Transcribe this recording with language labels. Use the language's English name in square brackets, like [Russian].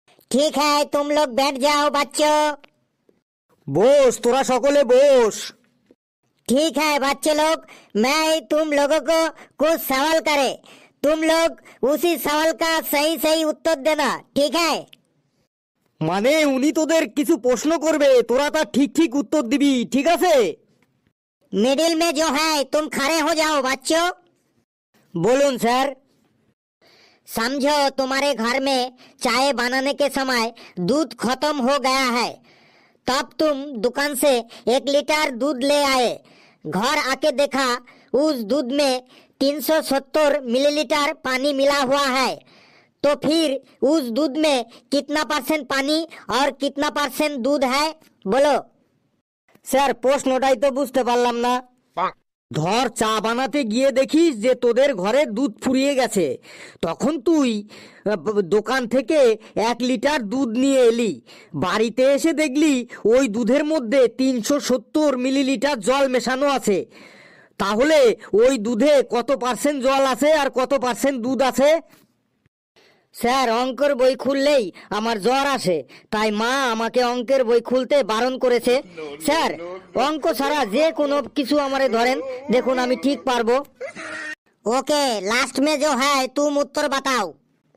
[Hindi] ठीक है, तुम लोग बैठ जाओ बच्चों। [Bangla] बोस, তোরা সকলে बोस। [Hindi] ठीक है बच्चे लोग, मैं तुम लोगों को कुछ सवाल करे, तुम लोग उसी सवाल का सही सही उत्तर देना, ठीक है? [Bangla] মানে উনি তোদের কিছু প্রশ্ন করবে, তোরা তার ঠিক ঠিক উত্তর দিবি, ঠিক আছে? [Hindi] मिडिल में जो है तुम खड़े हो जाओ बच्चों। [Bangla] বলুন স্যার। [Hindi] समझो तुम्हारे घर में चाय बनाने के समय दूध खत्म हो गया है, तब तुम दुकान से 1 लीटर दूध ले आए। घर आके देखा उस दूध में 370 मिलीलीटर पानी मिला हुआ है, तो फिर उस दूध में कितना % पानी और कितना % दूध है, बोलो। [Bangla] স্যার প্রশ্নটাই তো বুঝতে পারলাম না। ধর চা বানাতে গিয়ে দেখিস যে তোদের ঘরে দুধ ফুরিয়ে গেছে, তখন তুই দোকান থেকে 1 লিটার দুধ নিয়ে এলি, বাড়িতে এসে দেখলি ওই দুধের মধ্যে 370 মিলিলিটার জল মেশানো আছে। তাহলে ওই দুধে কত % জল আছে আর কত % দুধ আছে? স্যার অঙ্কের বই খুললেই আমার জ্বর আসে, তাই মা আমাকে অঙ্কের বই খুলতে বারণ করেছে। স্যার অঙ্ক ছাড়া যে কোনো কিছু আমারে ধরেন, দেখুন আমি ঠিক পারবো। [Hindi] ओके, लास्ट में जो है तुम उत्तर बताओ।